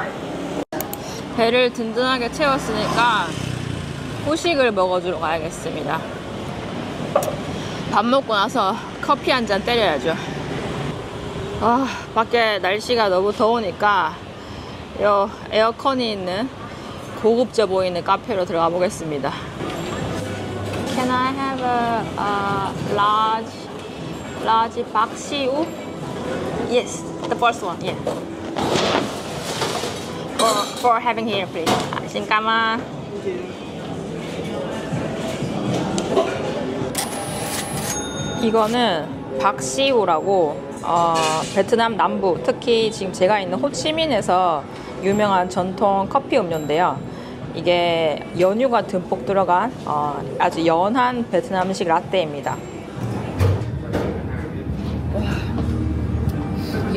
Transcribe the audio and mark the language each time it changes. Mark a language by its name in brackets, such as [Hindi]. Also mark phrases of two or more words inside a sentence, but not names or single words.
[Korean] 배를 든든하게 채웠으니까 후식을 먹어주러 가야겠습니다. 밥 먹고 나서 커피 한 잔 때려야죠. 밖에 날씨가 너무 더우니까 요 에어컨이 있는 고급져 보이는 카페로 들어가 보겠습니다. [English] Can I have a large bak siu? Yes, the first one. Yeah. For having here, please. [Vietnamese] Xin cảm ơn. [Korean] 이거는 박시우라고 베트남 남부, 특히 지금 제가 있는 호치민에서 유명한 전통 커피 음료인데요. 이게 연유가 듬뿍 들어간 아주 연한 베트남식 라떼입니다.